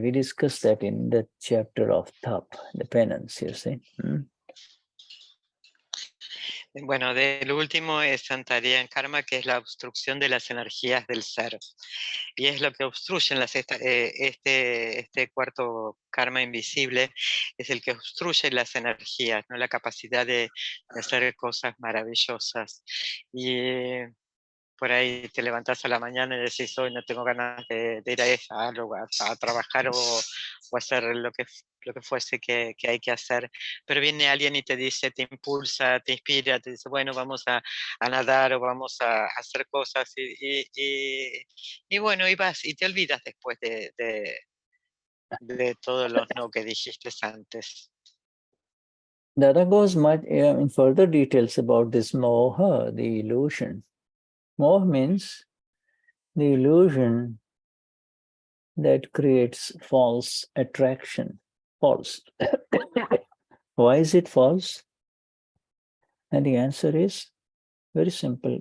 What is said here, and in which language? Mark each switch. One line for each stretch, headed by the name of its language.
English: We discussed that in the chapter of Tap, the penance, you see.
Spanish: Bueno, del último es Santaria en Karma, que es la obstrucción de las energías del ser. Y es lo que obstruyen este cuarto karma invisible, es el que obstruye las energías, ¿no? La capacidad de hacer cosas maravillosas. Y por ahí te levantás a la mañana y decís, hoy no tengo ganas de ir a trabajar o hacer lo que fuese que hay que hacer, pero viene alguien y te dice, te impulsa, te inspira, te dice, bueno, vamos a nadar o vamos a hacer cosas y bueno, y vas y te olvidas después de todos los no que dijiste antes.
English: Dada goes much in further details about this moha, the illusion. Moha means the illusion that creates false attraction. False. Why is it false? And the answer is very simple.